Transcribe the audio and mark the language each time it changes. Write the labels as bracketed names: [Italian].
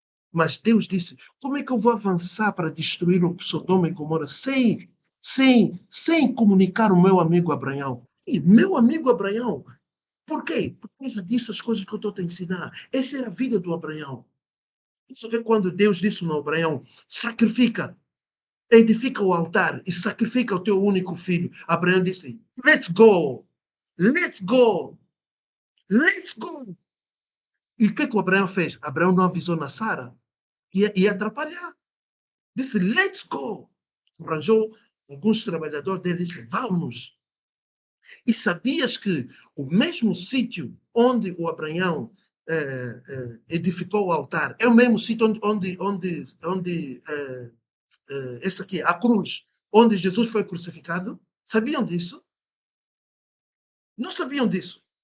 [Portuguese] Mas Deus disse: como é que eu vou avançar para destruir o Sodoma e Gomorra sem comunicar o meu amigo Abraão? E meu amigo Abraão, por quê? Por causa dessas coisas que eu estou a te ensinar. Essa era a vida do Abraão. Você vê quando Deus disse no Abraão: sacrifica, edifica o altar e sacrifica o teu único filho. Abraão disse: [English] let's go, let's go, let's go. [Portuguese] E o que o Abraão fez? Abraão não avisou na Sara. Ia atrapalhar. Disse: [English] let's go. [Portuguese] Arranjou alguns trabalhadores dele e disse: vamos. E sabias que o mesmo sítio onde o Abraão edificou o altar é o mesmo sítio onde esse aqui, a cruz, onde Jesus foi crucificado? Sabiam disso? Não sabiam disso.